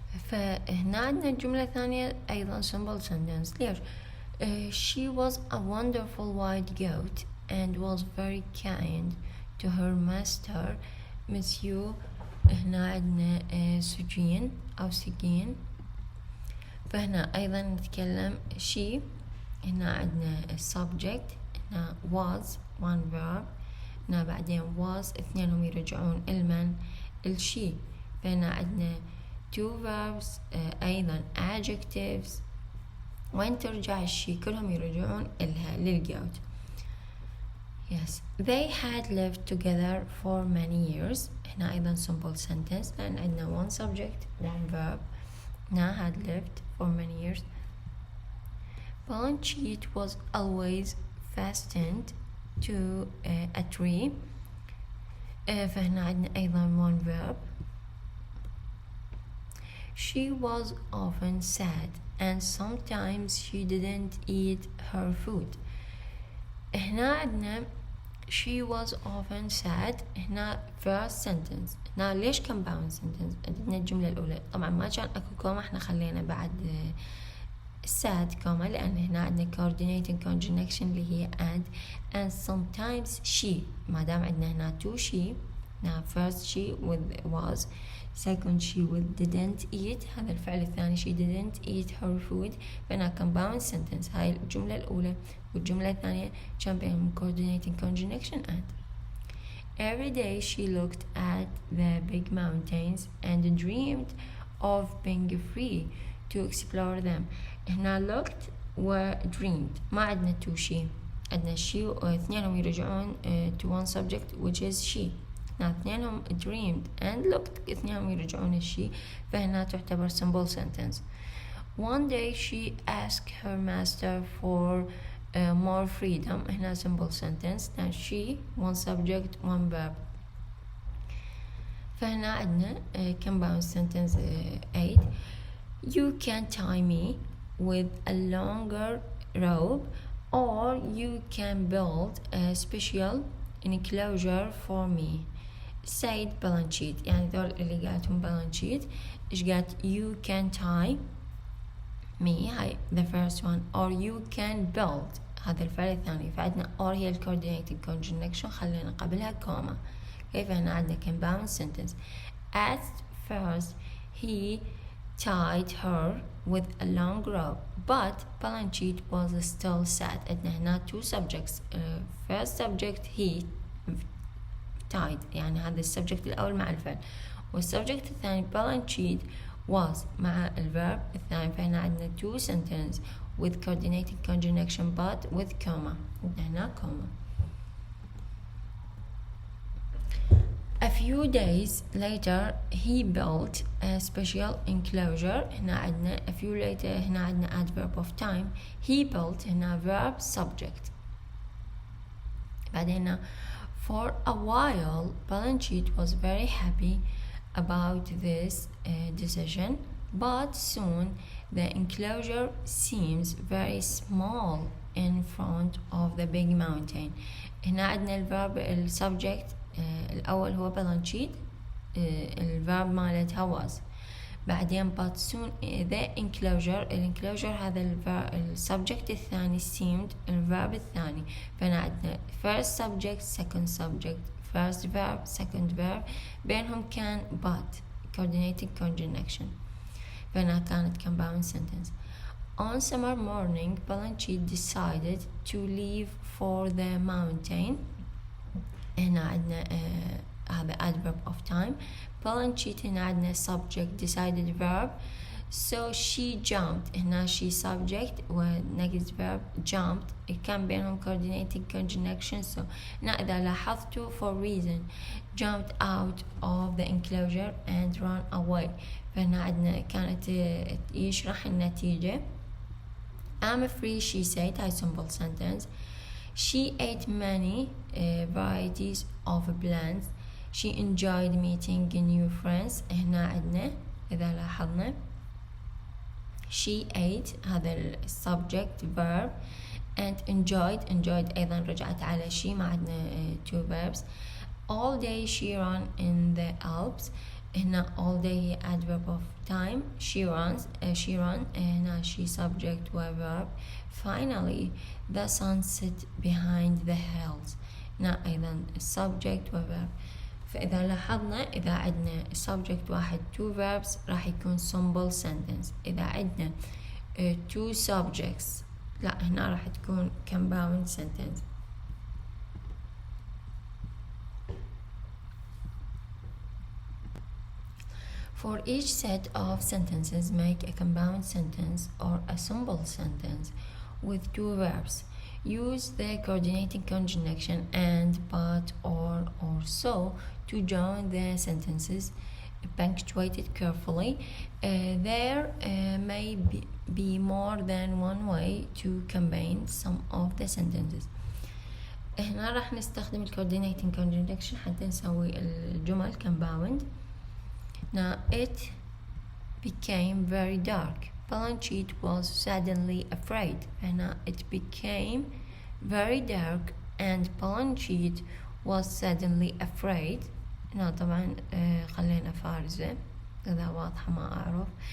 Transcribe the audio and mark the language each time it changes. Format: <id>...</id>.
<ar>فهنا عندنا الجملة الثانية أيضا simple sentence.</ar> <en>ليش؟ she was a wonderful white goat and was very kind to her master monsieur.</en> <ar>هنا عندنا سجين أو سجين. فهنا أيضا نتكلم she، هنا عندنا subject، هنا was one verb، هنا بعدين was اثنينهم يرجعون المن الشي. فهنا عندنا two verbs أيضا adjectives، وين ترجع الشي كلهم يرجعون إلها للجوت.</ar> <en>Yes, they had lived together for many years.</en> <ar>هنا أيضا simple sentence لأن عندنا</ar> <en>one subject one verb. هنا had lived for many years. Balance sheet was always fastened to a tree.</en> <ar>فهنا عندنا أيضا one verb.</ar> <en>She was often sad and sometimes she didn't eat her food.</en> <ar>هنا عندنا</ar> <en>she was often sad،</en> <ar>هنا first sentence. هنا ليش compound sentence؟ عندنا الجملة الأولى طبعا ما كان أكو كوما، احنا خلينا بعد sad كوما لأن هنا عندنا coordinating conjunction اللي هي</ar> <en>and sometimes she.</en> <ar>ما دام عندنا هنا</ar> <en>two she، هنا first she with was، second she with didn't eat،</en> <ar>هذا الفعل الثاني</ar> <en>she didn't eat her food.</en> <ar>فهنا compound sentence هاي الجملة الأولى والجملة الثانية كان بينهم coordinating conjunction and.</ar> <en>Every day she looked at the big mountains and dreamed of being free to explore them. هنا looked و dreamed،</en> <ar>ما عندنا</ar> <en>two she، عندنا she</en> <ar>واثنينهم يرجعون</ar> <en>to one subject which is she.</en> <ar>هنا اثنينهم</ar> <en>dreamed and looked</en> <ar>اثنينهم يرجعون الشي، فهنا تعتبر simple sentence.</ar> <en>One day she asked her master for more freedom. هنا simple sentence. Now she one subject one verb.</en> <ar>فهنا عندنا</ar> <en>compound sentence 8. You can tie me with a longer rope or you can build a special enclosure for me. said balance sheet.</en> <ar>يعني ذول اللي قالتهم balance sheet. إيش قالت</ar> <en>you can tie me هاي the first one or you can build</en> <ar>هذا الفعل الثاني. فعندنا or هي ال coordinating conjunction خلينا قبلها كوما. كيف هنا عندنا</ar> <en>compound sentence. At first he tied her with a long rope, but Balanchine was still sad.</en> <ar>عندنا هنا two subjects. First subject</ar> <en>he tied،</en> <ar>يعني هذا السبجكت الأول مع الفعل، والسبجكت الثاني</ar> <en>Balanchine was</en> <ar>مع الverb الثاني. فهنا عندنا</ar> <en>two sentences with coordinating conjunction but with comma. هنا comma. A few days later he built a special enclosure.</en> <ar>هنا عندنا</ar> <en>a few later، هنا عندنا adverb of time. he built هنا verb subject. بعدين for a while Balanchine was very happy about this decision, but soon the enclosure seems very small in front of the big mountain.</en> <ar>هنا عندنا الverb السبجكت الأول هو Balanchine، الverb مالتها was. بعدين</ar> <en>but soon the enclosure</en> <ar>هذا السبجكت الثاني seemed الverb الثاني. فهنا عندنا</ar> <en>first subject second subject first verb second verb،</en> <ar>بينهم كان</ar> <en>but coordinating conjunction.</en> <ar>فهنا كانت</ar> <en>compound sentence. On summer morning Balanchine decided to leave for the mountain.</en> <ar>هنا عندنا هذا</ar> <en>adverb of time. Balanchine هنا عندنا subject decided verb. So she jumped. هنا she subject و next verb jumped.</en> <ar>كان بينهم</ar> <en>coordinating conjunction. So</en> <ar>هنا إذا لاحظتوا</ar> <en>for reason jumped out of the enclosure and ran away.</en> <ar>فهنا عندنا كانت يشرح النتيجة.</ar> <en>I'm free she said. هاي simple sentence. She ate many varieties of plants. She enjoyed meeting new friends.</en> <ar>هنا عندنا إذا لاحظنا</ar> <en>she ate</en> <ar>هذا subject verb</ar> <en>and enjoyed</en> <ar>أيضا رجعت على she، ما عندنا two verbs.</ar> <en>All day she ran in the Alps. هنا all day adverb of time. she ran هنا she subject و verb. Finally the sun set behind the hills.</en> <ar>هنا أيضا subject و verb. فإذا لاحظنا إذا عندنا subject واحد two verbs راح يكون simple sentence. إذا عندنا two subjects لا هنا راح تكون compound sentence.</ar> <en>For each set of sentences make a compound sentence or a simple sentence with two verbs. Use the coordinating conjunction and, but, or so to join the sentences punctuated carefully. There may be more than one way to combine some of the sentences.</en> <ar>هنا راح نستخدم coordinating conjunction حتى نسوي الجمل compound.</ar> <en>Now it became very dark. Balanchine was suddenly afraid. هنا it became very dark and Balanchine was suddenly afraid.</en> <ar>هنا طبعا خلينا فارزة إذا واضحة ما أعرف.</ar>